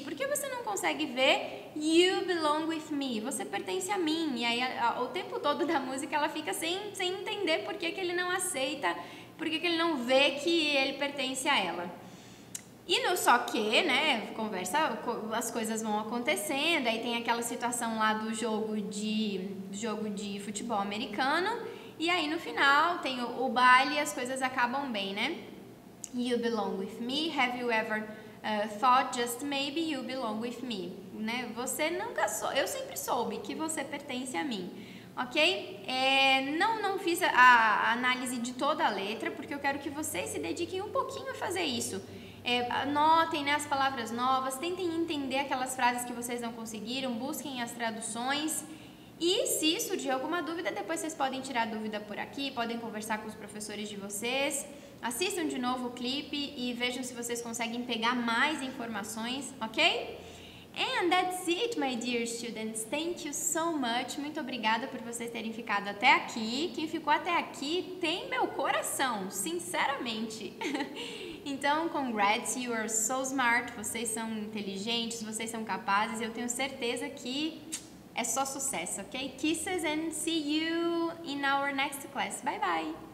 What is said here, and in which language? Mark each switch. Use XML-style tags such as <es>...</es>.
<pt>Por que você não consegue ver?</pt> <en>You belong with me,</en> <pt>você pertence a mim. E aí o tempo todo da música ela fica sem entender por que ele não aceita, por que ele não vê que ele pertence a ela. E no só que, né, as coisas vão acontecendo, aí tem aquela situação lá do jogo de futebol americano, e aí no final tem o baile e as coisas acabam bem, né?</pt> <en>You belong with me, have you ever thought just maybe you belong with me?</en> <pt>Né? Eu sempre soube que você pertence a mim. Ok? Não fiz a análise de toda a letra, porque eu quero que vocês se dediquem um pouquinho a fazer isso. Anotem, né, as palavras novas, tentem entender aquelas frases que vocês não conseguiram, busquem as traduções. E se surgir alguma dúvida, depois vocês podem tirar a dúvida por aqui, podem conversar com os professores de vocês. Assistam de novo o clipe e vejam se vocês conseguem pegar mais informações, ok?</pt> <en>And that's it, my dear students. Thank you so much.</en> <pt>Muito obrigada por vocês terem ficado até aqui. Quem ficou até aqui tem meu coração, sinceramente.</pt> <en>Então, congrats, you are so smart.</en> <pt>Vocês são inteligentes, vocês são capazes. Eu tenho certeza que é só sucesso, ok?</pt> <en>Kisses and see you in our next class. Bye, bye.</en>